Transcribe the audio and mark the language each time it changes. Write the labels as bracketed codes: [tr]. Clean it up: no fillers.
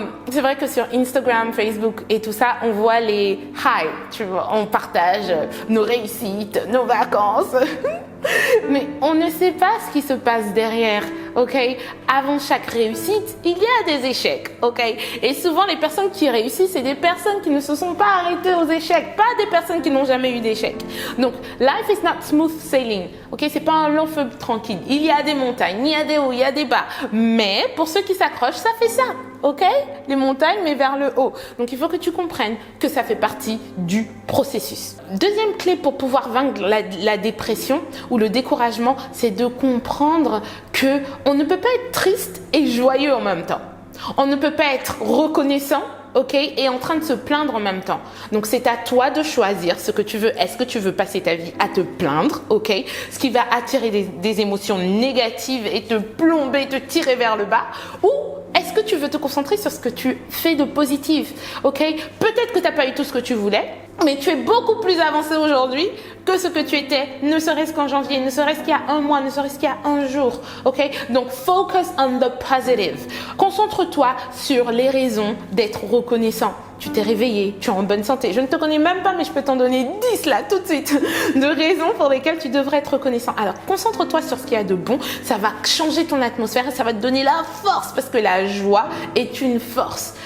[fr] C'est vrai que sur Instagram, Facebook et tout ça, on voit les highs, tu vois, on partage nos réussites, nos vacances, mais on ne sait pas ce qui se passe derrière, ok? Avant chaque réussite, il y a des échecs, ok? Et souvent, les personnes qui réussissent, c'est des personnes qui ne se sont pas arrêtées aux échecs, pas des personnes qui n'ont jamais eu d'échecs. [en] Donc, life is not smooth sailing, ok? [fr] C'est pas un long fleuve tranquille. Il y a des montagnes, il y a des hauts, il y a des bas. Mais pour ceux qui s'accrochent, ça fait ça, ok? Les montagnes, mais vers le haut. Donc, il faut que tu comprennes que ça fait partie du processus. Deuxième clé pour pouvoir vaincre la dépression ou le découragement, c'est de comprendre que on ne peut pas être triste et joyeux en même temps. On ne peut pas être reconnaissant, ok, et en train de se plaindre en même temps. Donc c'est à toi de choisir ce que tu veux. Est-ce que tu veux passer ta vie à te plaindre, ok, ce qui va attirer des émotions négatives et te plomber, te tirer vers le bas, ou est-ce que tu veux te concentrer sur ce que tu fais de positif, ok? Peut-être que tu n'as pas eu tout ce que tu voulais, mais tu es beaucoup plus avancé aujourd'hui que ce que tu étais, ne serait-ce qu'en janvier, ne serait-ce qu'il y a un mois, ne serait-ce qu'il y a un jour, ok? [en] Donc, focus on the positive. [fr] Concentre-toi sur les raisons d'être reconnaissant. Tu t'es réveillé, tu es en bonne santé. Je ne te connais même pas, mais je peux t'en donner 10 là, tout de suite, de raisons pour lesquelles tu devrais être reconnaissant. Alors, concentre-toi sur ce qu'il y a de bon. Ça va changer ton atmosphère et ça va te donner la force parce que la joie est une force.